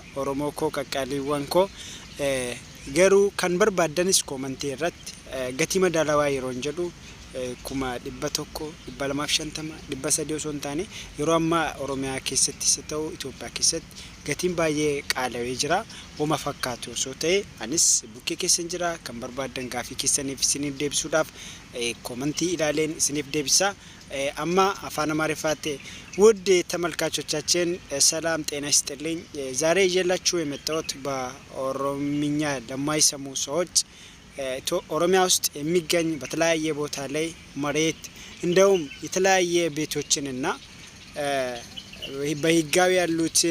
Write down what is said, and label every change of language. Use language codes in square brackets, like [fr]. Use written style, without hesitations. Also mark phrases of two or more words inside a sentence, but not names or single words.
[om] Oromoo koo qaqqaaliiwwan koo garuu kan barbaadanis koomantii irratti gatii madaalawaa yeroo jedhu 100, 250, 300 osoo hin taane yeroo ammaa Oromiyaa keessatti ta'u Itoophiyaa keessatti gatiin baay'ee qaala'ee jira. Wama fakkaatu osoo ta'e anis bukkee keessan jira kan barbaadan gaafii keessaniif isiniif deebisuudhaaf koomantii ilaaleen isiniif deebisa. Amma afaan Amaariffatti [am] ውድ ተመልካቾቻችን ሰላም ጤና ይስጥልኝ። ዛሬ ይዤላችሁ የመጣሁት በኦሮምኛ ለማይሰሙ ሰዎች ኦሮሚያ ውስጥ የሚገኝ በተለያየ ቦታ ላይ መሬት እንደውም የተለያየ ቤቶችንና በህጋዊ ያሉትን